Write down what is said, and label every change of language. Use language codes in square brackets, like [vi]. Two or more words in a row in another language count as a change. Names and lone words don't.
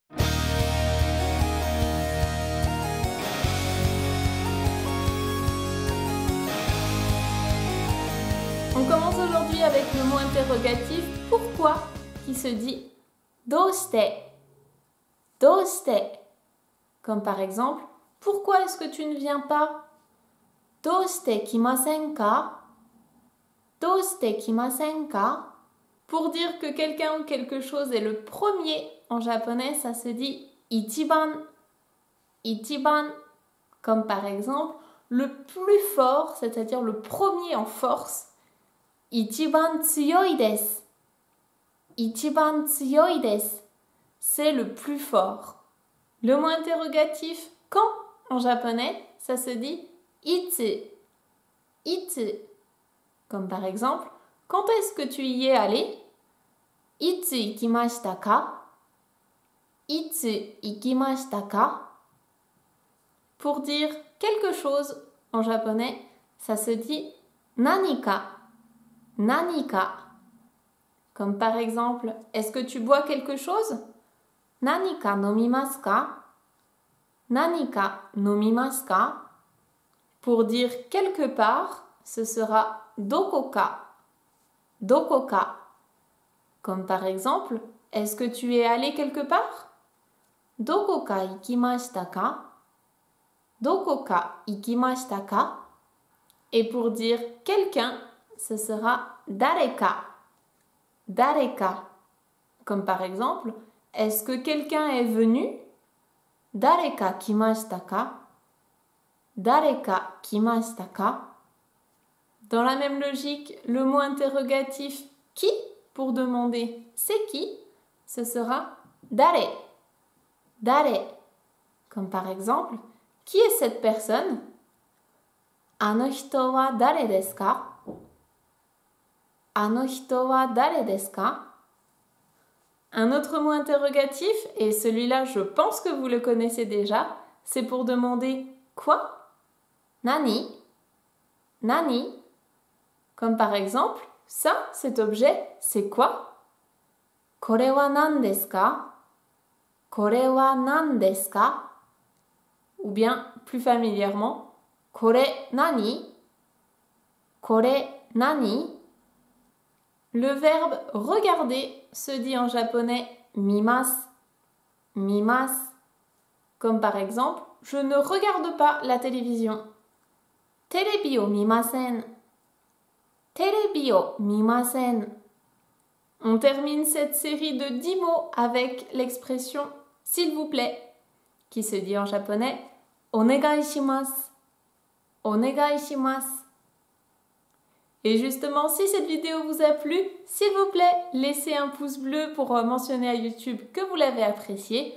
[fr] On commence aujourd'hui avec le mot interrogatif pourquoi qui se dit doshite. Doshite. Comme par exemple, pourquoi est-ce que tu ne viens pas? [ja] どうして来ませんか? どうして来ませんか? [fr] Pour dire que quelqu'un ou quelque chose est le premier en japonais, ça se dit ichiban. Ichiban. Comme par exemple, le plus fort, c'est-à-dire le premier en force. [ja] 一番強いです。一番強いです. [fr] C'est le plus fort. Le mot interrogatif quand en japonais, ça se dit itsu. Itsu. Comme par exemple, quand est-ce que tu y es allé? [ja] いつ行きましたか? いつ行きましたか? [fr] Pour dire quelque chose en japonais, ça se dit nanika. Nanika. Comme par exemple, est-ce que tu bois quelque chose? [ja] 何か飲みますか? 何か飲みますか? [fr] Pour dire quelque part, ce sera dokoka. Dokoka. Comme par exemple, est-ce que tu es allé quelque part? [ja] どこか行きましたか? どこか行きましたか? [fr] Et pour dire quelqu'un, ce sera dareka. Dareka. Comme par exemple, est-ce que quelqu'un est venu? [ja] 誰か来ましたか? 誰か来ましたか? [fr] Dans la même logique, le mot interrogatif qui pour demander c'est qui, ce sera dare. Dare. Comme par exemple, qui est cette personne? [ja] あの人は誰ですか？あの人は誰ですか? [fr] Un autre mot interrogatif, et celui-là je pense que vous le connaissez déjà, c'est pour demander quoi? [ja] 何？何? [fr] Comme par exemple, ça, cet objet, c'est quoi? [ja] これは何ですか？これは何ですか? [fr] Ou bien, plus familièrement, [ja] これ何? これ何? [fr] Le verbe regarder se dit en japonais mimasu. Mimasu. Comme par exemple, je ne regarde pas la télévision. [ja] テレビを見ません。テレビを見ません. [fr] On termine cette série de 10 mots avec l'expression s'il vous plaît, qui se dit en japonais [ja] お願いします. お願いします. [fr] Et justement, si cette vidéo vous a plu, s'il vous plaît, laissez un pouce bleu pour mentionner à YouTube que vous l'avez apprécié.